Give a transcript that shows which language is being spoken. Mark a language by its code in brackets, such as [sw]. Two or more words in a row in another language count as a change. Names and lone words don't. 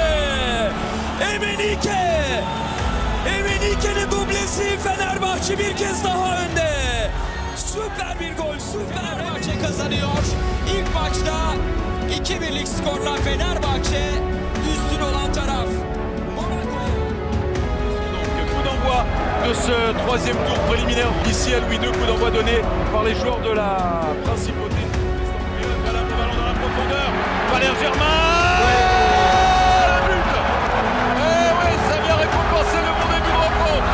[tr] Emenike! Emenike'nin dublesi, Fenerbahçe bir kez daha önde. Süper bir gol, süper. Fenerbahçe kazanıyor. İlk maçta 2-1'lik skorla Fenerbahçe üstün olan taraf. [fr] Coup d'envoi de ce troisième tour préliminaire ici à Louis II, coup d'envoi donné par les joueurs de la principauté. Madame le ballon dans la profondeur, Valère Germain, le but. Eh oui, ça vient récompenser le bon début de rencontre.